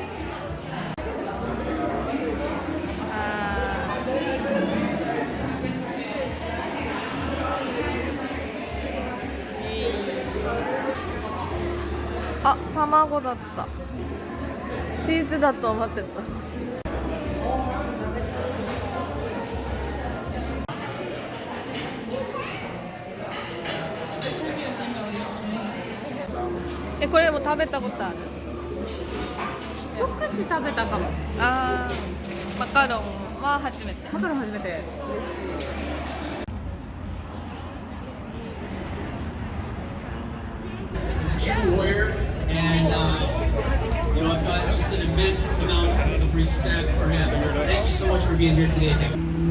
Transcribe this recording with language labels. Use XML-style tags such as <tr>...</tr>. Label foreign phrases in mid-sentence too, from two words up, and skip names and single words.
<ja>아, 타마고 だった. 치즈だと思ってた. 에, これも食べたことある? 一口食べたかも。あー、マカロンは初めて. マカロン初めて。</ja> <en>He's a true warrior, and I've got just an immense amount of respect for him. Thank you so much for being here today, Kevin.</en>